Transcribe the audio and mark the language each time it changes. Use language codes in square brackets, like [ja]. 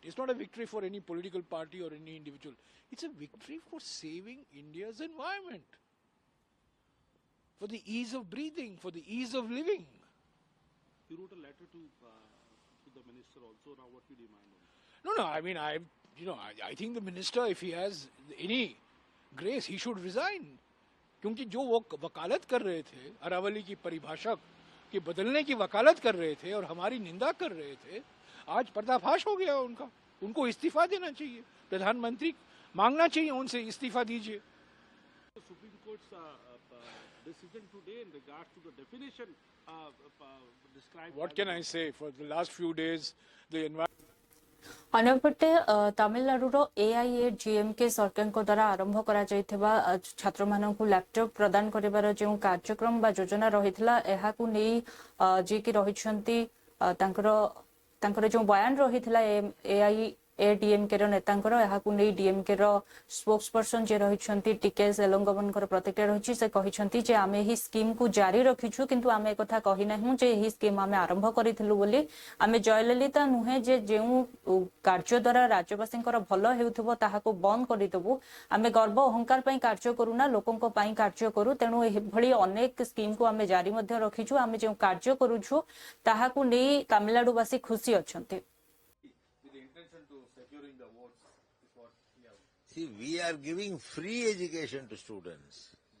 [en] It's not a victory for any political party or any individual. It's a victory for saving India's environment, for the ease of breathing, for the ease of living. You wrote a letter to the minister also. Now, what you demand on? No, I mean, I think the minister, if he has any grace, he should resign. [hi] क्योंकि जो वो वकालत कर रहे थे, अरावली की परिभाषा के बदलने की वकालत कर रहे थे और हमारी निंदा कर रहे थे, आज पर्दाफाश हो गया उनका. उनको इस्तीफा देना चाहिए. प्रधानमंत्री मांगना चाहिए उनसे इस्तीफा दीजिए. [en] The Supreme Court's decision today in regards to the definition described. What can I say? For the last few days, the environment. [or] ଅନ୍ୟପଟେ ତାମିଲନାଡୁର AIADMK ସରକାରଙ୍କ ଦ୍ୱାରା ଆରମ୍ଭ କରାଯାଇଥିବା ଛାତ୍ରମାନଙ୍କୁ ଲ୍ୟାପଟପ୍ ପ୍ରଦାନ କରିବାର ଯେଉଁ କାର୍ଯ୍ୟକ୍ରମ ବା ଯୋଜନା ରହିଥିଲା ଏହାକୁ ନେଇ ଯିଏକି ରହିଛନ୍ତି ତାଙ୍କର ଯେଉଁ ବୟାନ ରହିଥିଲା AIADMK ର ନେତାଙ୍କର ଏହାକୁ ନେଇ DMK ର ସ୍ପୋକ୍ସ ପର୍ସନ ଯେ ରହିଛନ୍ତି TK ସେଲଙ୍ଗମଙ୍କର ପ୍ରତିକ୍ରିୟା ରହିଛି ସେ କହିଛନ୍ତି ଯେ ଆମେ ଏହି ସ୍କିମକୁ ଜାରି ରଖିଛୁ କିନ୍ତୁ ଆମେ ଏକଥା କହିନାହୁଁ ଯେ ଏହି ସ୍କିମ ଆମେ ଆରମ୍ଭ କରିଥିଲୁ ବୋଲି ଆମେ ଜୟଲଲିତା ନୁହେଁ ଯେ ଯେଉଁ କାର୍ଯ୍ୟ ଦ୍ୱାରା ରାଜ୍ୟବାସୀଙ୍କର ଭଲ ହେଉଥିବ ତାହାକୁ ବନ୍ଦ କରିଦେବୁ ଆମେ ଗର୍ବ ଅହଙ୍କାର ପାଇଁ କାର୍ଯ୍ୟ କରୁନା ଲୋକଙ୍କ ପାଇଁ କାର୍ଯ୍ୟ କରୁ ତେଣୁ ଏଭଳି ଅନେକ ସ୍କିମକୁ ଆମେ ଜାରି ମଧ୍ୟ ରଖିଛୁ ଆମେ ଯେଉଁ କାର୍ଯ୍ୟ କରୁଛୁ ତାହାକୁ ନେଇ ତାମିଲନାଡୁବାସୀ ଖୁସି ଅଛନ୍ତି. [en] See, we are giving free education to students.